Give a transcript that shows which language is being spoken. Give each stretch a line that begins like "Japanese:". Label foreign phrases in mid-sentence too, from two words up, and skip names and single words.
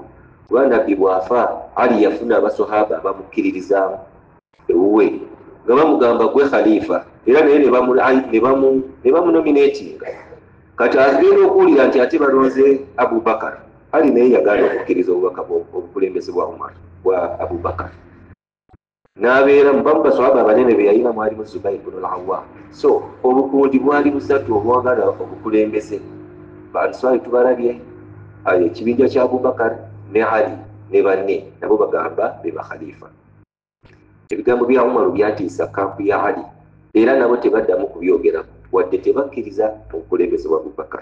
Ganda: Lwa nabbi bw'afa, Ali yafuna abasahaba bamukkiririzaamu ewuwe nga bamugamba gwe khalifa, era naye ne bamunominatinga. Kati agenda okuwulira nti ate balonze Abubakar, Ali naye yagaana okukkiriza obukulembeze bwa Umar bwa Abubakar. N'abeera mu bamu basahaba abanene be yalina mwalimu Zubayr ibn al-Awwam. So obukundi bwali busatu obwagala obukulembeze. Banswali tubalabye ekibinja kya Abubakar ne Ali ne banne nabo bagamba be bakhalifa. Ebigambo bya Umaru byatiisa kampu ya Ali, era nabo tebaddamu kubyogera wadde tebakkiriza obukulembeze bwa Abubakar.